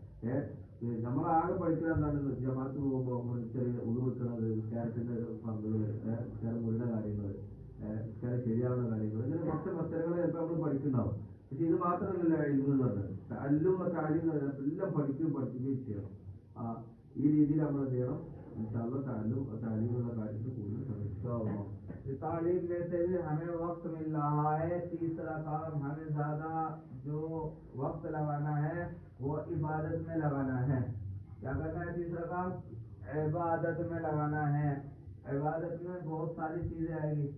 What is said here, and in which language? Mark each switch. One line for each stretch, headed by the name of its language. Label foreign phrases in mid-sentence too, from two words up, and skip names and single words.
Malayalam: നമ്മളാകെ പഠിക്കുന്നത് എന്താണ്, ജമാഅത്ത് പോകുമ്പോൾ ചെറിയ ഉദു വെക്കുന്നത്, നിസ്കാരത്തിന്റെ പങ്കുകൾ, നിസ്കാരം മുഴുവൻ കാര്യങ്ങൾ, നിസ്കാരം ശരിയാവുന്ന കാര്യങ്ങൾ, ഇങ്ങനെ കുറച്ച് മസലകൾ ചിലപ്പോൾ നമ്മൾ പഠിക്കുന്നുണ്ടാവും. പക്ഷെ ഇത് മാത്രമല്ല ഇൽമ് എന്ന് പറഞ്ഞത്, കാര്യം എല്ലാം പഠിക്കുകയും ചെയ്യണം. ഈ രീതിയിൽ നമ്മൾ ചെയ്യണം. താലീമുള്ള കാര്യത്തിൽ കൂടുതൽ ശ്രമിക്കുക.
Urdu: تعلیم میں سے بھی ہمیں وقت مل رہا ہے. تیسرا کام ہمیں زیادہ جو وقت لگانا ہے وہ عبادت میں لگانا ہے. کیا کرنا ہے؟ تیسرا کام عبادت میں لگانا ہے. عبادت میں بہت ساری چیزیں آئیں گی.